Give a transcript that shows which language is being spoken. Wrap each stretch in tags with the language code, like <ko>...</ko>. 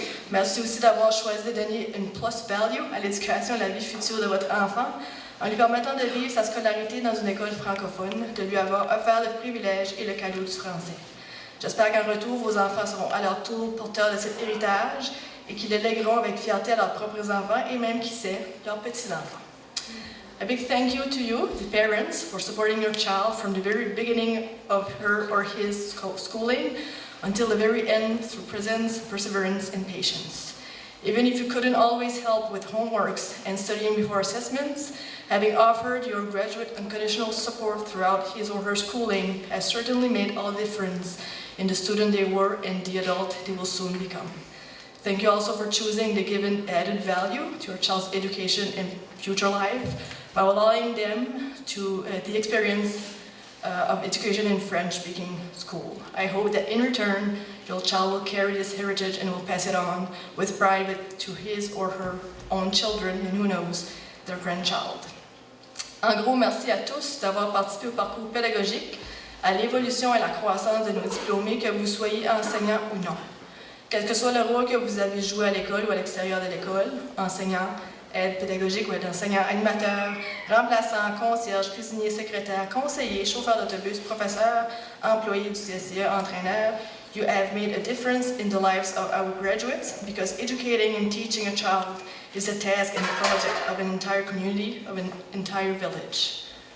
<fr>Merci aussi d'avoir choisi de donner une plus value à l'éducation et à la vie future de votre enfant en lui permettant de vivre sa scolarité dans une école francophone, de lui avoir offert le privilège et le cadeau du français. J'espère qu'en retour, vos enfants seront à leur tour porteurs de cet héritage et qu'ils le lègueront avec fierté à leurs propres enfants et même, qui sait, leurs petits-enfants.</fr> <en>A big thank you to you, the parents, for supporting your child from the very beginning of her or his schooling until the very end through presence, perseverance, and patience. Even if you couldn't always help with homeworks and studying before assessments, having offered your graduate unconditional support throughout his or her schooling has certainly made all the difference in the student they were and the adult they will soon become. Thank you also for choosing to give an added value to your child's education and future life by allowing them to the experience of education in French-speaking school. I hope that in return, your child will carry this heritage and will pass it on with pride to his or her own children, and who knows, their grandchild.</en> <fr>En gros, merci à tous d'avoir participé au parcours pédagogique, à l'évolution et la croissance de nos diplômés, que vous soyez enseignants ou non. Quel que soit le rôle que vous avez joué à l'école ou à l'extérieur de l'école, enseignant, aide pédagogique ou aide enseignant, animateur, remplaçant, concierge, cuisinier, secrétaire, conseiller, chauffeur d'autobus, professeur, employé du CSCE, entraîneur,</fr> <en>you have made a difference in the lives of our graduates because educating and teaching a child is a task and a project of an entire community, of an entire village.</en>